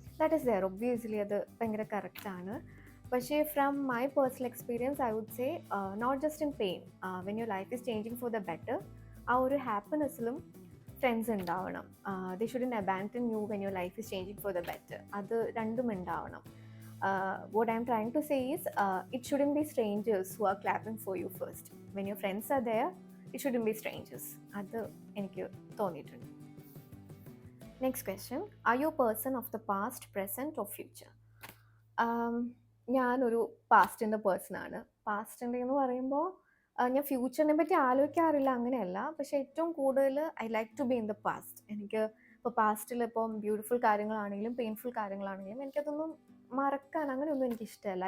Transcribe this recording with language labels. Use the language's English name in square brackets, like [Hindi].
[English] that is there, obviously [Malayalam] അത് ഭയങ്കര കറക്റ്റാണ്. പക്ഷേ [English] from my personal experience I would say not just in pain, when your life is changing for the better, [Malayalam] ആ ഒരു ഹാപ്പിനെസ്സിലും friends ഉണ്ടാവണം. [English] They shouldn't abandon you when your life is changing for the better. [Malayalam] അത് രണ്ടും ഉണ്ടാവണം. [English] What I'm trying to say is, it shouldn't be strangers who are clapping for you first. When your friends are there, it shouldn't be strangers. [Malayalam] അത് എനിക്ക് തോന്നിയിട്ടുണ്ട്. [English] Next question, are you a person of the past, present or future? [Malayalam] ഞാനൊരു പാസ്റ്റിൻ്റെ പേഴ്സണാണ്. പാസ്റ്റിൻ്റെ എന്ന് പറയുമ്പോൾ ഞാൻ ഫ്യൂച്ചറിനെ പറ്റി ആലോചിക്കാറില്ല, അങ്ങനെയല്ല. പക്ഷേ ഏറ്റവും കൂടുതൽ [English] I like to be in the past. [Malayalam] എനിക്ക് ഇപ്പോൾ പാസ്റ്റിൽ ഇപ്പം ബ്യൂട്ടിഫുൾ കാര്യങ്ങളാണെങ്കിലും പെയിൻഫുൾ കാര്യങ്ങളാണെങ്കിലും എനിക്കതൊന്നും മറക്കാൻ അങ്ങനെയൊന്നും എനിക്കിഷ്ടമല്ല.